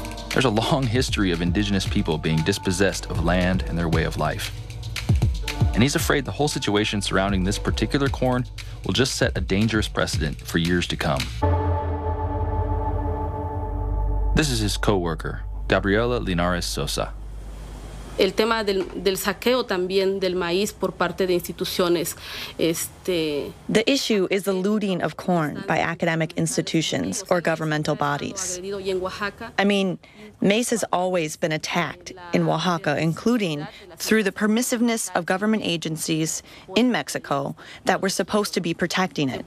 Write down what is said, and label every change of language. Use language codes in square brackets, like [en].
[en] There's a long history of indigenous people being dispossessed of land and their way of life. And he's afraid the whole situation surrounding this particular corn will just set a dangerous precedent for years to come. This is his co-worker, Gabriela Linares Sosa. [es] El tema del saqueo también del maíz por parte de instituciones. [en] The issue is the looting of corn by academic institutions or governmental bodies. I mean, maize has always been attacked in Oaxaca, including through the permissiveness of government agencies in Mexico that were supposed to be protecting it.